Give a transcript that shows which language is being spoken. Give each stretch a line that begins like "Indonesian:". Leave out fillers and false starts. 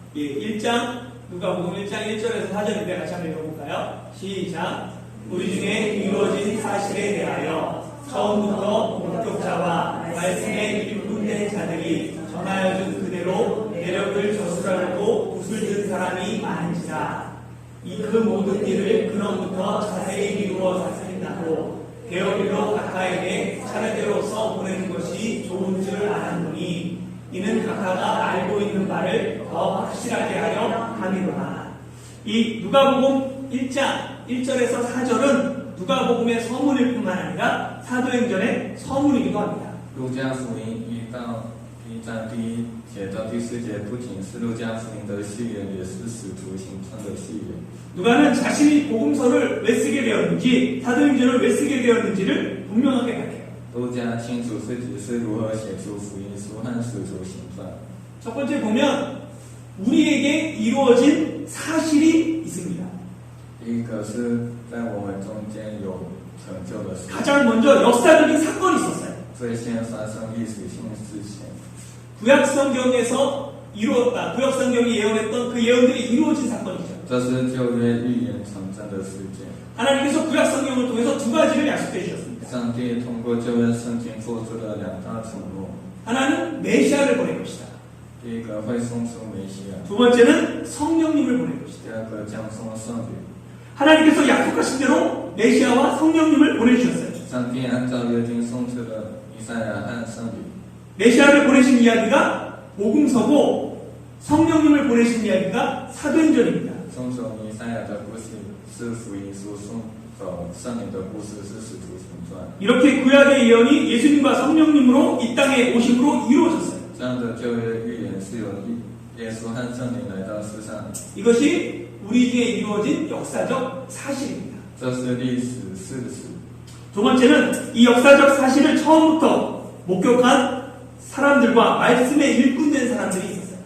Korean: 예, 1장 누가복음 1장 1절에서 4절인데 같이 한번 읽어볼까요? 시작. 우리 중에 이루어진 사실에 대하여 처음부터 목격자와 말씀에 일꾼된 자들이 전하여준 그대로 내력을 저술하려고 붓을 든 사람이 많은지라. 이 그 모든 일을 근원부터 자세히 미루어 살핀다고 데오빌로 각하에게 차례대로 써 보내는 것이 좋은 줄 알았노니 이는 각하가 알고 있는 바를 더 확실하게 하려 함이로라. 이 누가복음 1장 1절에서 4절은 누가복음의 서문일 뿐만 아니라 사도행전의 서문이기도 합니다.
Chinese: 路加福音1到1章第1节到第4节不仅是路加福音的序言，也是使徒行传的序言。
Korean: 누가는 자신이 복음서를 왜 쓰게 되었는지 사도행전을 왜 쓰게 되었는지를 분명하게 밝혀요.
Chinese: 路加清楚自己是如何写出福音书和使徒行传。
Korean: 첫 번째 보면 우리에게 이루어진 사실이 있습니다.
Chinese: 第一个是在我们中间有成就的事，
Korean: 가장 먼저 역사적인 사건이 있었어요.
Chinese: 最先发生历史性事情。
Korean: 구약 성경에서 이루었다. 구약 성경이 예언했던 그 예언들이 이루어진 사건이죠.
Chinese: 这是旧约预言成真的事件。
Korean: 하나님께서 구약 성경을 통해서 두 가지를 약속해 주셨습니다.
Chinese: 上帝通过旧约圣经做出了两大承诺：
Korean: 하나는 메시아를 보낼 것이다.
Chinese: 第一个会送出梅西亚，
Korean: 두 번째는 성령님을 보낼 것이다.
Chinese: 第二个将送圣灵。
Korean: 하나님께서 약속하신 대로 메시아와 성령님을 보내주셨어요.
Chinese: 上帝按照约定送出了以赛亚和圣灵。
Korean: 메시아를 보내신 이야기가 복음서고 성령님을 보내신 이야기가 사도행전입니다.
Chinese: 送走弥赛亚的故事是福音书，送走圣灵的故事是使徒行传。
Korean: 이렇게 구약의 예언이 예수님과 성령님으로 이 땅에 오심으로 이루어졌어요.
Chinese: 这样的旧约预言是由耶稣和圣灵来到世上，
Korean: 이것이 우리 중에 이루어진 역사적 사실입니다.
Chinese: 这是历史事实。
Korean: 두 번째는 이 역사적 사실을 처음부터 목격한 사람들과 말씀에 일꾼된 사람들이 있었어요.